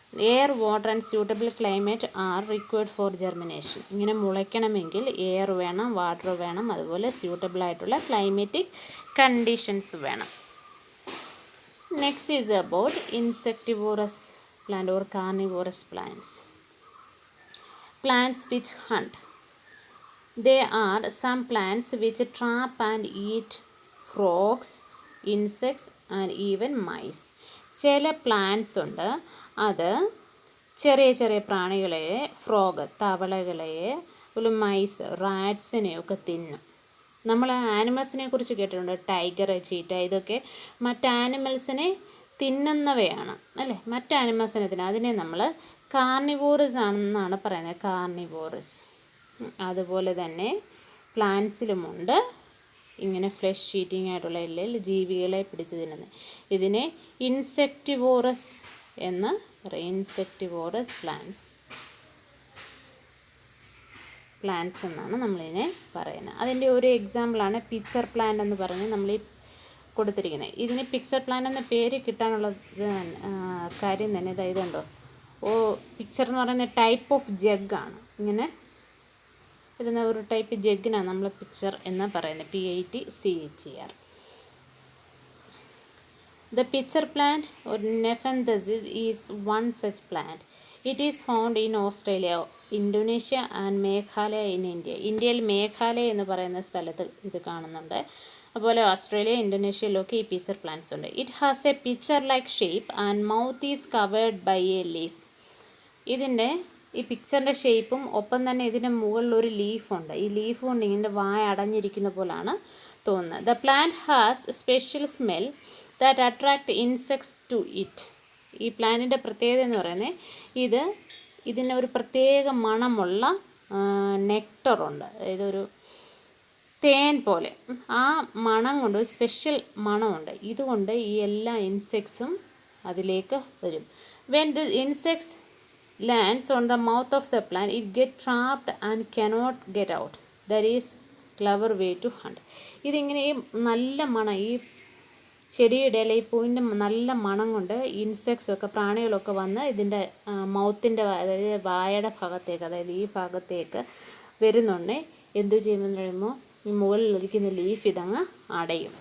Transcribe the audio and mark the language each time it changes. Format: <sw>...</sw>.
<en>Air, water and suitable climate are required for germination.</en> <ml>ഇങ്ങനെ മുളയ്ക്കണമെങ്കിൽ air വേണം, water വേണം, അതുപോലെ സ്യൂട്ടബിൾ ആയിട്ടുള്ള ക്ലൈമറ്റിക് കണ്ടീഷൻസ് വേണം.</ml> <en>Next is about insectivorous plant or carnivorous plants. Plants which hunt. They are some plants which trap and eat frogs, insects and even mice.</en> <ml>ചില plants ഉണ്ട്, അത് ചെറിയ ചെറിയ പ്രാണികളെ, ഫ്രോഗ് തവളകളെ, ഒരു മൈസ് റാറ്റ്സിനെയൊക്കെ തിന്നും. നമ്മൾ ആനിമൽസിനെ കുറിച്ച് കേട്ടിട്ടുണ്ട്, ടൈഗർ, ചീറ്റ, ഇതൊക്കെ മറ്റ് ആനിമൽസിനെ തിന്നുന്നവയാണ് അല്ലേ, മറ്റ് ആനിമൽസിനെ തിന്നും. അതിനെ നമ്മൾ കാർണിവോറസ് ആണെന്നാണ് പറയുന്നത്, കാർണിവോറസ്. അതുപോലെ തന്നെ പ്ലാന്റ്സിലുമുണ്ട് ഇങ്ങനെ ഫ്ലഷ് ഈറ്റിംഗ് ആയിട്ടുള്ള ജീവികളെ പിടിച്ച് തിന്നുന്നത്. ഇതിനെ ഇൻസെക്ടിവോറസ് എന്ന് പറയും. ഇൻസെക്ടിവോറസ് പ്ലാന്റ്സ് എന്നാണ് നമ്മളിതിനെ പറയുന്നത്. അതിൻ്റെ ഒരു എക്സാമ്പിളാണ് പിക്ചർ പ്ലാന്റ് എന്ന് പറഞ്ഞ് നമ്മൾ ഈ കൊടുത്തിരിക്കുന്നത്. ഇതിന് പിക്ചർ പ്ലാന്റ് എന്ന പേര് കിട്ടാനുള്ള കാര്യം തന്നെ ഇതുണ്ടോ, പിക്ചർ എന്ന് പറയുന്ന ടൈപ്പ് ഓഫ് ജഗ്ഗാണ്. ഇങ്ങനെ വരുന്ന ഒരു ടൈപ്പ് ജഗ്ഗിനാണ് നമ്മൾ പിക്ചർ എന്ന് പറയുന്നത്, PITCHER.</ml> <en>The pitcher plant or Nepenthes is one such plant. It is found in Australia, Indonesia and Meghalaya in India.</en> <ml>ഇന്ത്യയിൽ മേഘാലയ എന്ന് പറയുന്ന സ്ഥലത്ത് ഇത് കാണുന്നുണ്ട്. അതുപോലെ ഓസ്ട്രേലിയ, ഇന്തോനേഷ്യയിലൊക്കെ ഈ പിച്ചർ പ്ലാന്റ്സ് ഉണ്ട്.</ml> <en>It has a pitcher like shape and mouth is covered by a leaf.</en> <ml>ഇതിൻ്റെ ഈ പിക്ചറിൻ്റെ ഷേപ്പും ഒപ്പം തന്നെ ഇതിൻ്റെ മുകളിലൊരു ലീഫുണ്ട്. ഈ ലീഫ് കൊണ്ട് ഇതിൻ്റെ വായ അടഞ്ഞിരിക്കുന്ന പോലാണ് തോന്നുന്നത്.</ml> <en>The plant has special smell that attract insects to it.</en> <ml>ഈ പ്ലാന്റിൻ്റെ പ്രത്യേകത എന്ന് പറയുന്നത് ഇതിനൊരു പ്രത്യേക മണമുള്ള നെക്ടറുണ്ട്, അതായത് ഒരു തേൻ പോലെ. ആ മണം കൊണ്ട് ഒരു സ്പെഷ്യൽ മണമുണ്ട്. ഇതുകൊണ്ട് ഈ എല്ലാ ഇൻസെക്ട്സും അതിലേക്ക് വരും.</ml> <en>When the insects lands on the mouth of the plant, it gets trapped and cannot get out. That is clever way to hunt.</en> <ml>ഇതിങ്ങനെ ഈ നല്ല മണം, ഈ ചെടിയുടെ ഈ പൂവിൻ്റെ നല്ല മണം കൊണ്ട് ഇൻസെക്ട്സൊക്കെ, പ്രാണികളൊക്കെ വന്ന് ഇതിൻ്റെ മൗത്തിൻ്റെ, അതായത് വായയുടെ ഭാഗത്തേക്ക്, അതായത് ഈ ഭാഗത്തേക്ക് വരുന്നുണ്ട്. എന്തു ചെയ്യുമെന്ന് പറയുമ്പോൾ ഈ മുകളിലിരിക്കുന്ന ലീഫ് ഇതങ്ങ് അടയും.</ml>